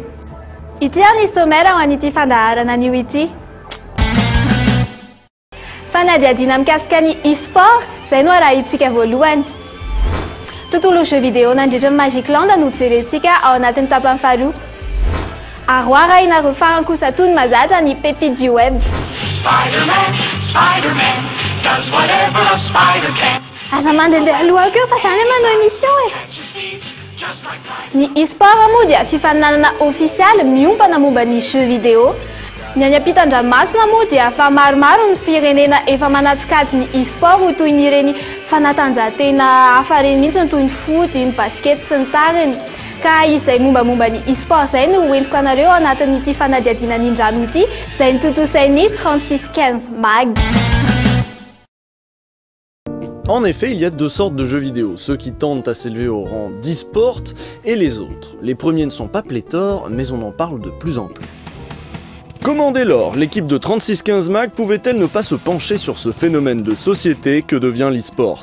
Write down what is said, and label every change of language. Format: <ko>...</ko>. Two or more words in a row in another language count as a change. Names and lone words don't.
<mg>Ity ny sommaire ho an'ity fandaharana anio ity. Fanadihadiana mikasika ny e-sport, izay no arahintsika voalohany. Tontolo</mg> <fr>jeux vidéo</fr> <mg>nandritra ny Magic Land no jerentsika ao anatin'ny tapany faharoa. Aroara inareo farany kosa toy ny mazatra ny</mg> <fr>pépite du web.</fr> <en>Spider-Man does whatever a spider can.</en> <mg>Aza mandehandeha aloha keo fa izany manao émission Ny e-sport moa dia fifaninanana ofisialy miompana momba ny</mg> <fr>jeux vidéo.</fr> <mg>Ny any ampitan-dranomasina moa dia fa maromaro ny firenena efa manatsikajy ny e-sport ho toy ny ireny fanatanjahantena hafa ireny mihitsy toy ny foot, ny basket sy ny tariny. Ka izay mombamomba ny e-sport izay no hoentiko anareo anatin'ity fanadihadiana nindrano ity izay notontosain'ny 3615 mag.</mg> <fr>En effet, il y a deux sortes de jeux vidéo, ceux qui tendent à s'élever au rang d'e-sport et les autres. Les premiers ne sont pas pléthores, mais on en parle de plus en plus. Comment dès lors, l'équipe de 3615 mag pouvait-elle ne pas se pencher sur ce phénomène de société que devient l'e-sport?</fr>